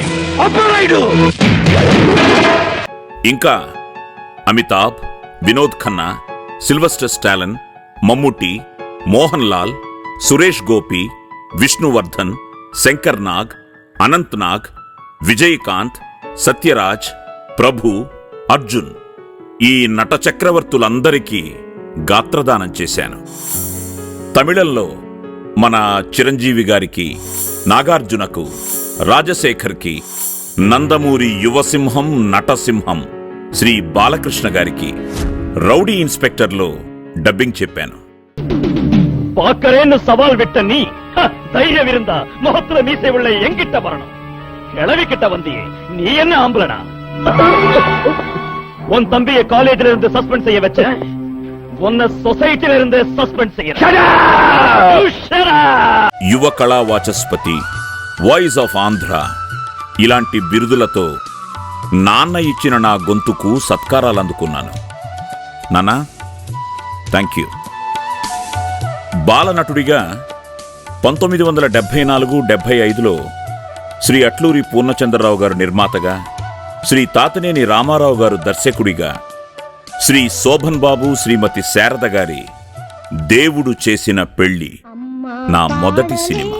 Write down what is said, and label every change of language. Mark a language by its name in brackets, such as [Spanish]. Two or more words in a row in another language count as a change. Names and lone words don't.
[Telugu] ఇంకా అమితాబ్, వినోద్ ఖన్నా, సిల్వెస్టర్ స్టాలిన్, మమ్ముట్టి, మోహన్ లాల్, సురేష్ గోపి, విష్ణువర్ధన్, శంకర్ నాగ్, అనంత్ నాగ్, విజయకాంత్, సత్యరాజ్, ప్రభు, అర్జున్, ఈ నట చక్రవర్తులందరికీ గాత్రదానం చేశాను. తమిళంలో మన చిరంజీవి గారికి, నాగార్జునకు, రాజశేఖర్కి, నందమూరి యువసింహం నటసింహం శ్రీ బాలకృష్ణ గారికి రౌడీ ఇన్స్పెక్టర్లో డబ్బింగ్ చెప్పాను. [Tamil] பாக்கறேன்னு சவால் விட்ட நீ தைரியம் இருந்தா முகத்துல மீசை உள்ள எங்கிட்ட வரணும். கிளவிக்கிட்ட வந்தியே, நீ என்ன ஆம்பளனா? உன் தம்பியை காலேஜ்ல இருந்து சஸ்பெண்ட் செய்ய வச்ச, உன்னை சொசைட்டில இருந்து சஸ்பெண்ட் செய்ய. [Telugu] యువ కళా వాచస్పతి, వాయిస్ ఆఫ్ ఆంధ్ర ఇలాంటి బిరుదులతో నాన్న ఇచ్చిన నా గొంతుకు సత్కారాలందుకున్నాను. నాన్నా, [English] Thank you. [Telugu] బాలనటుడిగా 1974-75లో శ్రీ అట్లూరి పూర్ణచంద్రరావు గారు నిర్మాతగా, శ్రీ తాతినేని రామారావు గారు దర్శకుడిగా, శ్రీ శోభన్ బాబు, శ్రీమతి శారద గారి దేవుడు చేసిన పెళ్లి నా మొదటి సినిమా.